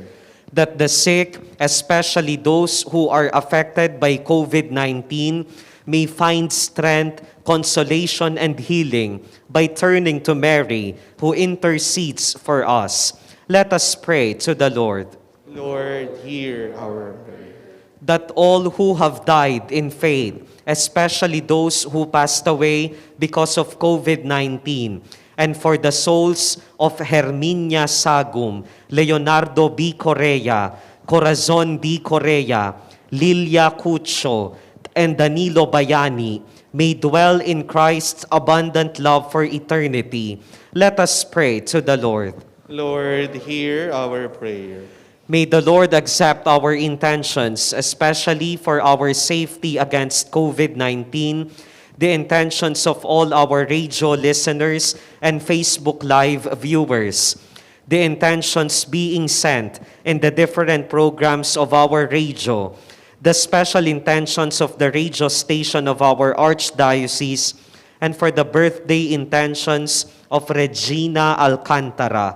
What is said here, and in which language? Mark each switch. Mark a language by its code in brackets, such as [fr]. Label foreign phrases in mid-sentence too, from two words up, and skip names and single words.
[en] That the sick, especially those who are affected by COVID-19, may find strength, consolation, and healing by turning to Mary, who intercedes for us. Let us pray to the Lord. Lord, hear our prayer. That all who have died in faith, especially those who passed away because of COVID-19, and for the souls of Herminia Sagum, Leonardo B. Correa, Corazon D. Correa, Lilia Cucho, and Danilo Bayani, may dwell in Christ's abundant love for eternity. Let us pray to the Lord. Lord, hear our prayer. May the Lord accept our intentions, especially for our safety against COVID-19, the intentions of all our radio listeners and Facebook Live viewers, the intentions being sent in the different programs of our radio, the special intentions of the radio station of our Archdiocese, and for the birthday intentions of Regina Alcantara.